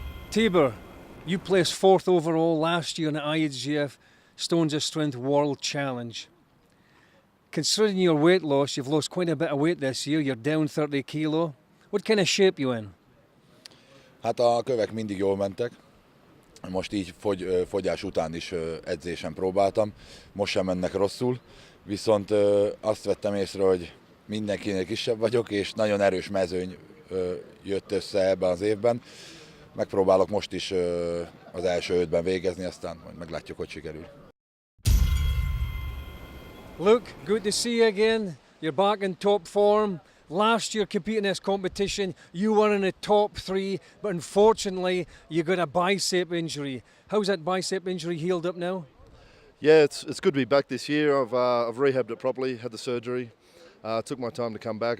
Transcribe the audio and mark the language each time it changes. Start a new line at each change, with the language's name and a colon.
English: Tibor, you placed 4th overall last year in the IHGF Stones of Strength World Challenge. Considering your weight loss, you've lost quite a bit of weight this year, you're down 30 kilo. What kind of shape you in?
Hungarian: Hát a kövek mindig jól mentek. Most így fogyás után is edzésen próbáltam. Most sem mennek rosszul. Viszont azt vettem észre, hogy mindenkinél kisebb vagyok, és nagyon erős mezőny jött össze ebben az évben. Megpróbálok most is az első 5-ben végezni, aztán majd meglátjuk, hogy sikerül.
English: Luke, good to see you again. You're back in top form. Last year competing in this competition, you were in the top 3, but unfortunately you got a bicep injury. How's that bicep injury healed up now? Yeah, it's good to be back this year. I've rehabbed it properly, had the surgery. Took my time to come back.